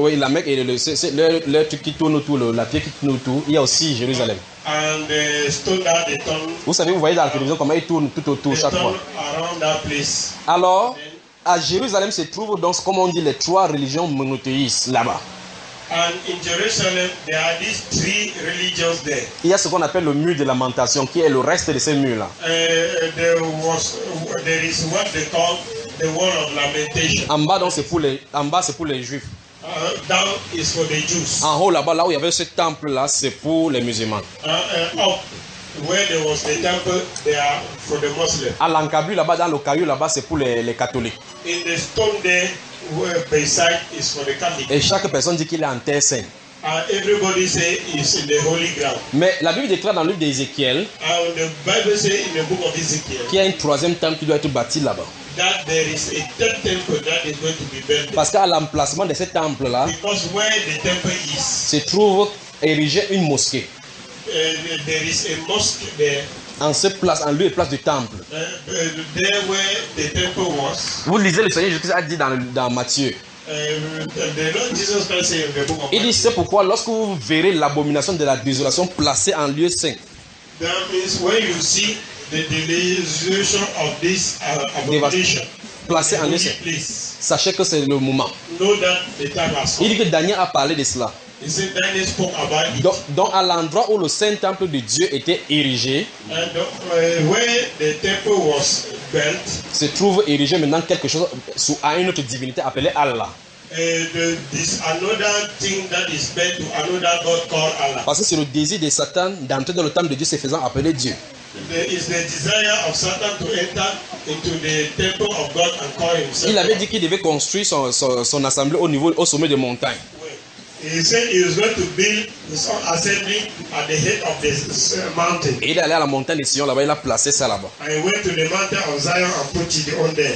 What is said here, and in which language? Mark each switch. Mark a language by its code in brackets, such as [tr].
[fr] Oui, la Mecque et le truc qui tourne autour, la pierre qui tourne autour, il y a aussi Jérusalem. [en] And the stone that they turn. [fr] Vous savez, vous voyez dans la télévision comment ils tournent tout autour chaque fois. [en] Around that place. [fr] Alors, à Jérusalem se trouvent donc, comme on dit, les trois religions monothéistes là-bas. [en] And in Jerusalem, there are these three religions there. [fr] Il y a ce qu'on appelle le mur de lamentation, qui est le reste de ces murs-là. [en] There is what they call the wall of lamentation. [fr] En bas, donc, c'est pour les Juifs. [en] Down is for the Jews. [fr] En haut, là-bas, là où il y avait ce temple-là, c'est pour les musulmans. [en] Up, where there was the temple, they are for the Muslims. [fr] À l'encablure, là-bas, dans le caillou, là-bas, c'est pour les catholiques. [en] In the stone there, is for the Catholic. [fr] Et chaque personne dit qu'il est en terre sainte. [en] Everybody say is in the holy ground. [fr] Mais la Bible déclare dans le livre d'Ézéchiel. [en] The Bible say in the book of Ezekiel. [fr] Qu'il y a un troisième temple qui doit être bâti là-bas. [en] That there is a third temple that is going to be built. [fr] Parce qu'à l'emplacement de ce temple là. [en] Because where the temple is. [fr] Se trouve érigée une mosquée. [en] There is a mosque there. [fr] En lieu et place du temple. [en] There where the temple was. [fr] Vous lisez le Seigneur Jésus a dit dans Matthieu. [en] The Lord Jesus Christ said in the book of Matthew. [fr] Il dit c'est pourquoi lorsque vous verrez l'abomination de la désolation placée en lieu saint. [en] That means when you see the desolation of this abomination. [fr] Placée en lieu saint. Sachez que c'est le moment. [en] Know that the time has come. [fr] Il dit que Daniel a parlé de cela. [en] Is it Daniel spoke about it? [fr] Donc à l'endroit où le Saint Temple de Dieu était érigé, [en] where the temple was built, [fr] se trouve érigé maintenant quelque chose à une autre divinité appelée Allah. [en] this another thing that is bent to another god called Allah. [fr] Parce que c'est le désir de Satan d'entrer dans le temple de Dieu se faisant appeler Dieu. Il avait dit qu'il devait construire son assemblée au sommet des montagnes. [en] He said he was going to build his own assembly at the head of the mountain. [fr] Et il est allé à la montagne de Sion là-bas, il a placé ça là-bas. [en] And he went to the mountain of Zion and put it on there.